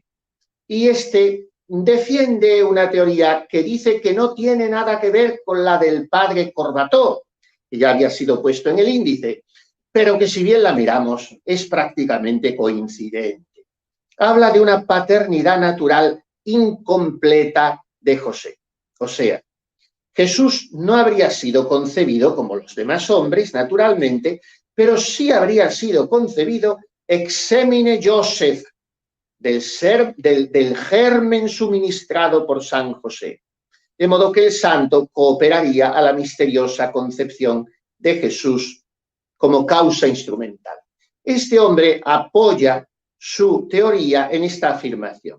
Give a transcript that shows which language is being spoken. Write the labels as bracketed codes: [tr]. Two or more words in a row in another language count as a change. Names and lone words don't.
[es] Y este defiende una teoría que dice que no tiene nada que ver con la del padre Corbató, que ya había sido puesto en el índice, pero que si bien la miramos es prácticamente coincidente. Habla de una paternidad natural incompleta de José. O sea, Jesús no habría sido concebido como los demás hombres, naturalmente, pero sí habría sido concebido [la] ex semine Joseph, [es] del germen suministrado por San José. De modo que el santo cooperaría a la misteriosa concepción de Jesús como causa instrumental. Este hombre apoya su teoría en esta afirmación.